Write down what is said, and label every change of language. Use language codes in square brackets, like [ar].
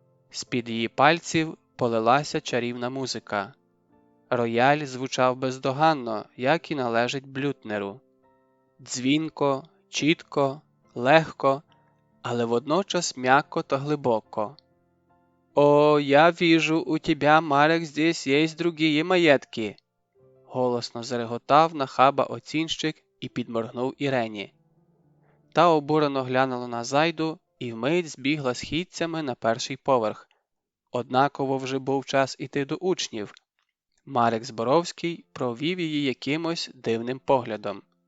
[uk] З-під її пальців полилася чарівна музика. Рояль звучав бездоганно, як і належить блютнеру. Дзвінко, чітко, легко, але водночас м'яко та глибоко. [ru] «О, я вижу, у тебя, Марек, здесь есть другие маєтки!» [uk] Голосно зареготав нахаба оцінщик і підморгнув Ірені. Та обурено глянула на зайду і вмить збігла східцями на перший поверх. Однаково вже був час іти до учнів. Марек Зборовський провів її якимось дивним поглядом.